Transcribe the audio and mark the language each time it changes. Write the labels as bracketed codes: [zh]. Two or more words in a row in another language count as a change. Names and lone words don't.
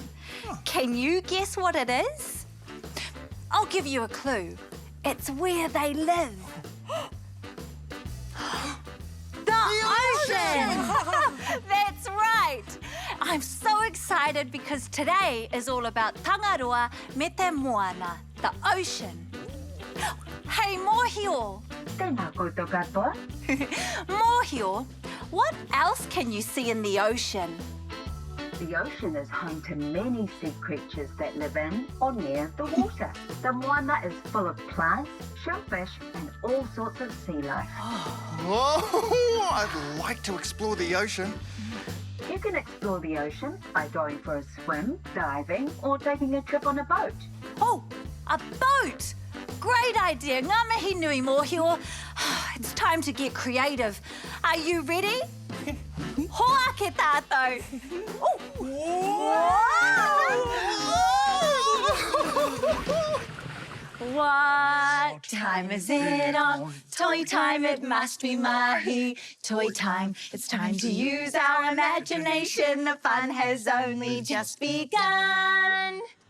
[en] Can you guess what it is? I'll give you a clue. It's where they live. The ocean! That's right. I'm so excited because today is all about Tangaroa [mi] me te moana, [en] the ocean. Hey, Mōhio. [mi] Tēnā koutou katoa. [en] Mōhio, what else can you see in the ocean? The ocean is home to many sea creatures that live in or near the water. The moana is full of plants, shellfish and all sorts of sea life. Oh, I'd like to explore the ocean. You can explore the ocean by going for a swim, diving or taking a trip on a boat. Oh, a boat! Great idea. [mi] Ngā mihi nui, Mōhio. [en] It's time to get creative. Are you ready? [mi] Hoake tātou. [en] What time is it on? Toy time, it must be mahi. Toy time, it's time to use our imagination. The fun has only just begun.